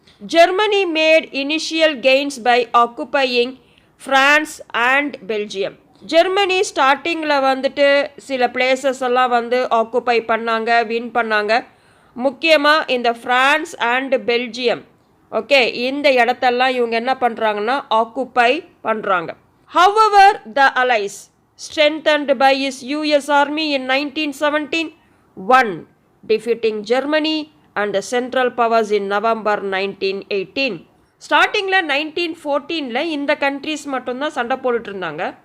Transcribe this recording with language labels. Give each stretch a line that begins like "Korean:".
English: Germany made initial gains by occupying France and Belgium.
Tamil: Germany ஸ்டார்டிங்கில் சில places எல்லாம் occupy பண்ணாங்க, வின் பண்ணாங்க. முக்கியமாக இந்த ஃப்ரான்ஸ் அண்ட் பெல்ஜியம், ஓகே, இந்த இடத்தெல்லாம் இவங்க என்ன பண்ணுறாங்கன்னா ஆக்குப்பை பண்ணுறாங்க.
English: However the allies strengthened by is US army in 1917 won, defeating Germany and the Central Powers in November 1918.
Tamil: ஸ்டார்டிங்கில் 1914 இந்த கண்ட்ரீஸ் மட்டும்தான் சண்டை போட்டுட்டு இருந்தாங்க.